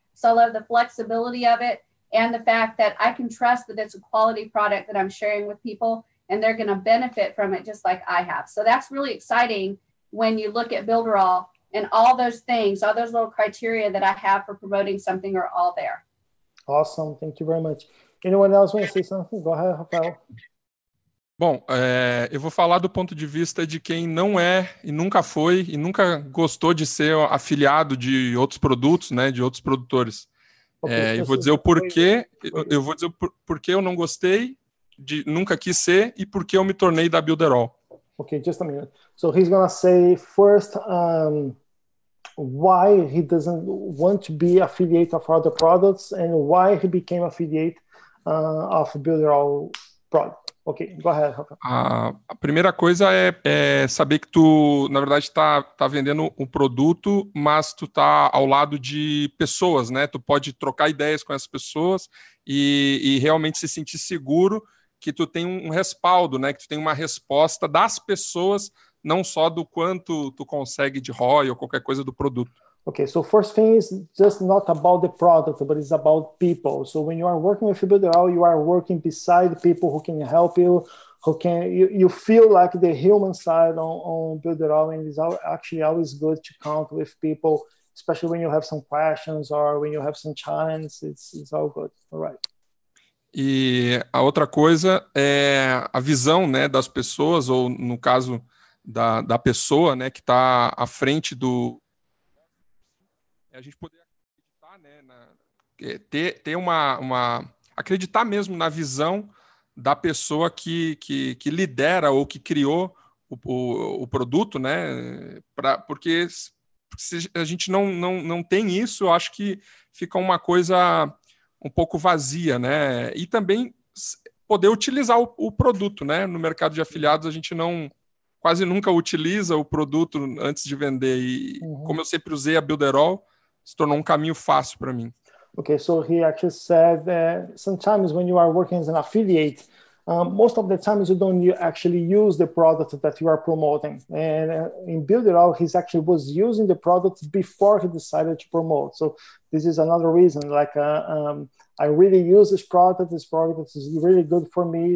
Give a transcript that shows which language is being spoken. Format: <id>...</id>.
<en>So I love the flexibility of it and the fact that I can trust that it's a quality product that I'm sharing with people, and they're going to benefit from it just like I have. So that's really exciting when you look at Builderall, and all those things, all those little criteria that I have for promoting something are all there. Awesome. Thank you very much. Anyone else want to say something? Go ahead, Rafael.</en> <pt>Bom, eu vou falar do ponto de vista de quem não é e nunca foi e nunca gostou de ser afiliado de outros produtos, né, de outros produtores. Okay, eu vou dizer o porquê, eu vou dizer o porquê eu não gostei, nunca quis ser, e porquê eu me tornei da Builderall.</pt> <en>Okay, just a minute. So he's gonna say first why he doesn't want to be affiliate of other products and why he became affiliate of Builderall product. Ok, go ahead, Rafa.</en> <pt>A primeira coisa é saber que tu, na verdade, tá vendendo um produto, mas tu tá ao lado de pessoas, né? Tu pode trocar ideias com essas pessoas e realmente se sentir seguro que tu tem um respaldo, né? Que tu tem uma resposta das pessoas, não só do quanto tu consegue de ROI ou qualquer coisa do produto.</pt> <en>Okay, so first thing is just not about the product, but it's about people. So when you are working with Builderall, you are working beside people who can help you, you feel like the human side on Builderall, and it's actually always good to count with people, especially when you have some questions or when you have some challenges. It's all good. All right.</en> <pt>E a outra coisa é a visão, né, das pessoas, ou no caso da pessoa, né, que está à frente do... A gente poder acreditar, né, ter uma acreditar mesmo na visão da pessoa que lidera ou que criou o produto, né? Porque se a gente não tem isso, eu acho que fica uma coisa um pouco vazia, né? E também poder utilizar o produto, né? No mercado de afiliados, a gente quase nunca utiliza o produto antes de vender. E como eu sempre usei a Builderall, se tornou um caminho fácil para mim.</pt> <en>Okay, so he actually said that sometimes when you are working as an affiliate, most of the times you don't actually use the product that you are promoting. And in Builderall, he actually was using the product before he decided to promote. So this is another reason, like I really use this product is really good for me.</en>